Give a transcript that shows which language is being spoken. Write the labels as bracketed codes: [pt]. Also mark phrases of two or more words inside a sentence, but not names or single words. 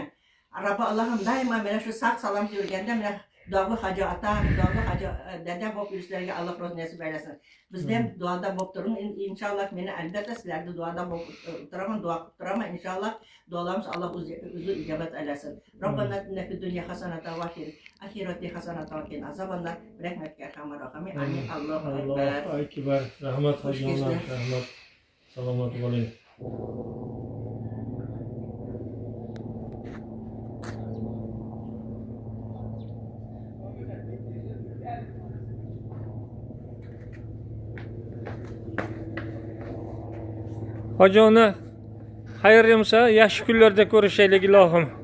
[uz] Robbi Allohim doimo mana shu sog' salomat yurganda mana Dog'i Hoji ota, Dog'i Hoji dada bo'lib yurishlarga Alloh rozi nasib aylasin. Bizda ham duoda bo'lib turing. Inshaalloh meni albatta sizlarni duoda bo'lib turaman, duo qilib turaman. Inshaalloh duolarimiz Alloh o'zi ijobat aylasin. [ar] ربنا آتنا في الدنيا حسنة وفي الآخرة حسنة وقنا عذاب النار. رحمتك أرحم الراحمين. آمين. الله أكبر. الله أكبر. [uz] Rahmat hojijonlar, rahmat. Salomat bo'ling. Hoji ona, xayr yomsa, yaxshi kunlarda ko'rishaylik ilohim.